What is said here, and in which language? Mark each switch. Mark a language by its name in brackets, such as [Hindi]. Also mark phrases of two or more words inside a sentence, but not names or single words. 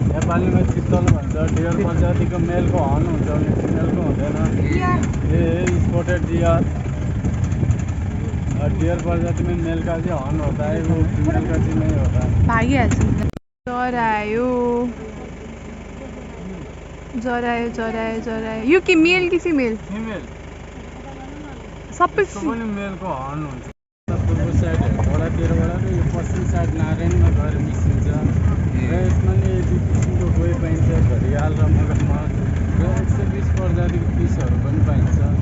[Nepali] नेपालीमा चित्तल भन्छ। डियर प्रजातिको मेलको हर्न हुन्छ भने फिमेलको हुँदैन। [English] a spotted deer deer [Hindi] प्रजाति में मेल का जो हर्न होता है वो फीमेल का जी नहीं होता। [Nepali] भागिहाल्छ नि। जरायो जरायो जरायो जरायो। यो के मेल कि फिमेल? फीमेल सबै पनि मेलको हर्न हुन्छ। पूर्व साइड हेडवडातिरबाट यो पश्चिम साइड नारायणमा गएर मिसिन्छ र यसमा नि दुई किसिमको गोही पाइन्छ, घडियाल र मगरमच्छ र 120 प्रजातिको फिसहरू पनि पाइन्छ।